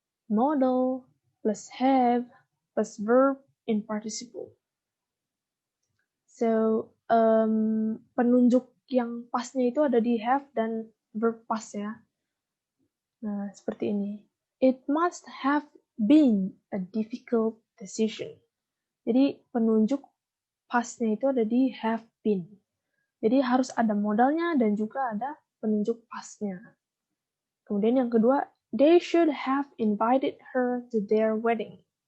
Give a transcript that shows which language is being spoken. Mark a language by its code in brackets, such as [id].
[en] Modal plus have plus verb in participle. [id] So, penunjuk yang pasnya itu ada di have dan verb past ya. Nah, seperti ini. [en] It must have been a difficult decision. [id] Jadi, penunjuk pastnya itu ada di have been. Jadi, harus ada modalnya dan juga ada penunjuk pastnya. Kemudian yang kedua, [en] they should have invited her to their wedding.